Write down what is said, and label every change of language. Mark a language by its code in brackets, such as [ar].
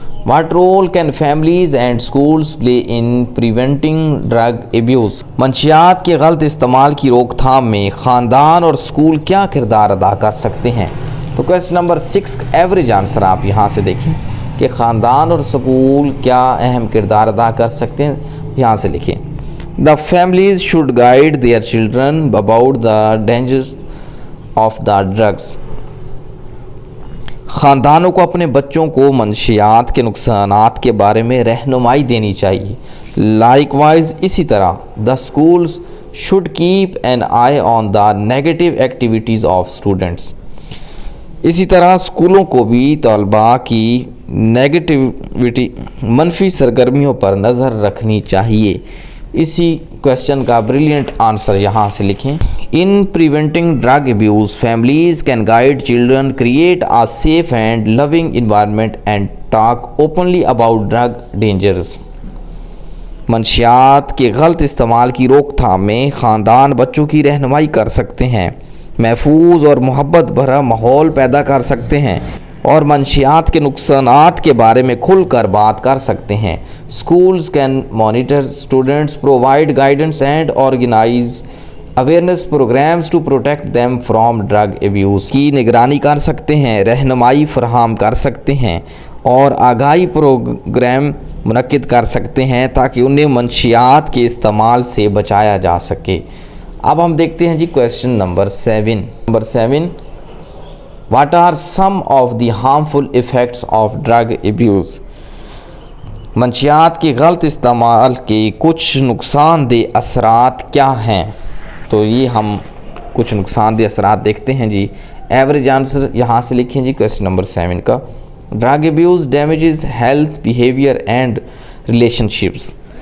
[en] What role can families and schools play in preventing drug abuse? [ur] منشیات کے غلط استعمال کی روک تھام میں خاندان اور اسکول کیا کردار ادا کر سکتے ہیں؟ تو کویسچن نمبر 6 ایوریج آنسر آپ یہاں سے دیکھیں کہ خاندان اور اسکول کیا اہم کردار ادا کر سکتے ہیں. یہاں سے لکھیں. [en] The families should guide their children about the dangers of the drugs. [ur] خاندانوں کو اپنے بچوں کو منشیات کے نقصانات کے بارے میں رہنمائی دینی چاہیے. [en] likewise [ur] اسی طرح [en] the schools should keep an eye on the negative activities of students. [ur] اسی طرح اسکولوں کو بھی طلباء کی نیگیٹیوٹی، منفی سرگرمیوں پر نظر رکھنی چاہیے. اسی کویسچن کا بریلینٹ آنسر یہاں سے لکھیں. [en] In preventing drug abuse, families can guide children, create a safe and loving environment and talk openly about drug dangers. [ur] منشیات کے غلط استعمال کی روک تھام میں خاندان بچوں کی رہنمائی کر سکتے ہیں، محفوظ اور محبت بھرا ماحول پیدا کر سکتے ہیں اور منشیات کے نقصانات کے بارے میں کھل کر بات کر سکتے ہیں. [en] Schools can monitor students, provide guidance and organize awareness programs to protect them from drug abuse. [ur] کی نگرانی کر سکتے ہیں، رہنمائی فراہم کر سکتے ہیں اور آگاہی پروگرام منعقد کر سکتے ہیں تاکہ انہیں منشیات کے استعمال سے بچایا جا سکے. اب ہم دیکھتے ہیں جی question number 7. [en] What are some of the harmful effects of drug abuse? [ur] منشیات کے غلط استعمال کے کچھ نقصان دہ اثرات کیا ہیں؟ تو یہ ہم کچھ نقصان دہ اثرات دیکھتے ہیں جی۔ ایوریج آنسر یہاں سے لکھیں جی کویسچن نمبر 7 کا۔ [en] Drug abuse damages health behaviour and relationships.